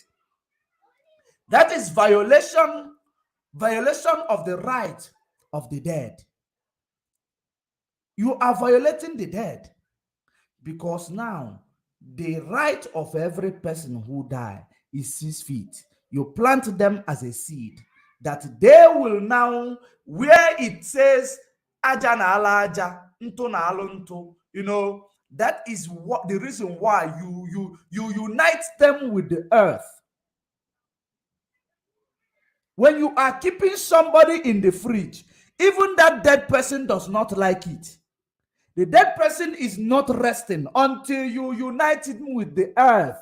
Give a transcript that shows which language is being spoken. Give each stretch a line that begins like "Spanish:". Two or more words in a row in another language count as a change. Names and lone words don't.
English: That is violation of the right of the dead. You are violating the dead, because now the right of every person who die is 6 feet. You plant them as a seed that they will now, where it says
Igbo: aja na ala aja, nto na alu nto,
English: that is what the reason why you unite them with the earth. When you are keeping somebody in the fridge, even that dead person does not like it. The dead person is not resting until you unite him with the earth.